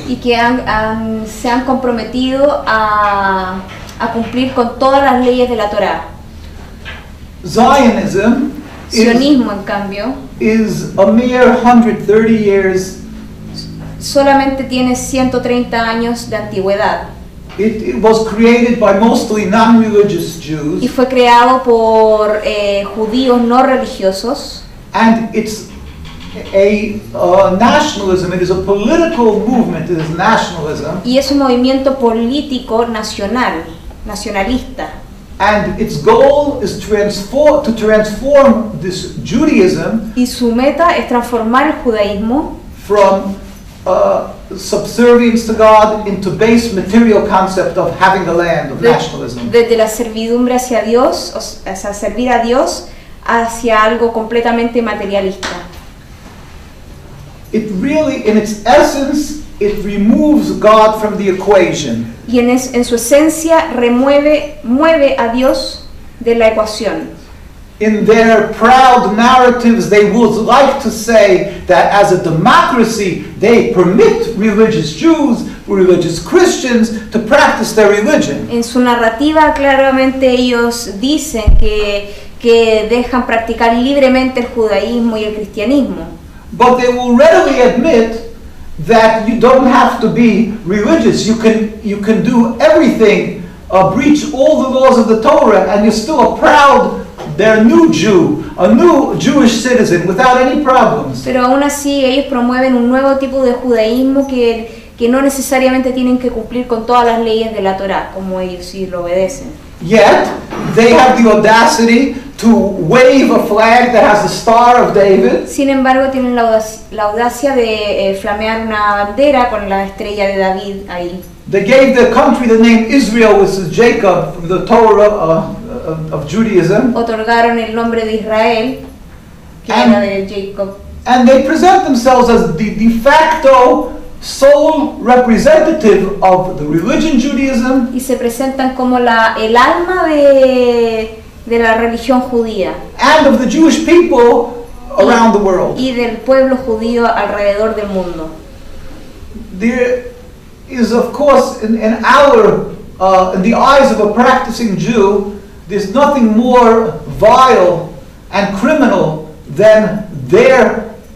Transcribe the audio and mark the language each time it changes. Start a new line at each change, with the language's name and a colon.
Spanish: Y que se han comprometido a cumplir con todas las leyes de la Torá.
English: Zionism
Spanish: Sionismo, en cambio,
English: is a mere 130 years.
Spanish: solamente tiene 130 años de antigüedad
English: It was created by mostly non-religious
Spanish: y
English: Jews,
Spanish: fue creado por judíos no religiosos,
English: and it's a nationalism. It is a political movement. It is nationalism,
Spanish: y es un movimiento político nacionalista.
English: and its goal is to transform this Judaism
Spanish: Y su meta es transformar el judaísmo
English: from subservience to God into base material concept of having a land, of nationalism.
Spanish: desde la servidumbre hacia Dios, o sea, servir a Dios, hacia algo completamente materialista.
English: It really, in its essence, it removes God from the equation.
Spanish: Y en su esencia mueve a Dios de la ecuación.
English: In their proud narratives, they would like to say that as a democracy, they permit religious Jews, religious Christians to practice their religion.
Spanish: En su narrativa claramente ellos dicen que dejan practicar libremente el judaísmo y el cristianismo.
English: But they will readily admit that you don't have to be religious. You can do everything, breach all the laws of the Torah, and you're still a proud, they're new Jew, a new Jewish citizen without any problems.
Spanish: Pero aún así ellos promueven un nuevo tipo de judaísmo que no necesariamente tienen que cumplir con todas las leyes de la Torá, como ellos sí lo obedecen.
English: Yet, they have the audacity to wave a flag that has the Star of David.
Spanish: Sin embargo, tienen la audacia de flamear una bandera con la estrella de David ahí.
English: They gave their country the name Israel, which is Jacob, from the Torah of Judaism.
Spanish: Otorgaron el nombre de Israel, que era de Jacob.
English: And they present themselves as the de facto sole representative of the religion Judaism,
Spanish: Y se presentan como el alma de la religión judía
English: and of the Jewish people around the world.
Spanish: y del pueblo judío alrededor del mundo.
English: There is, of course, in the eyes of a practicing Jew, there's nothing more vile and criminal than their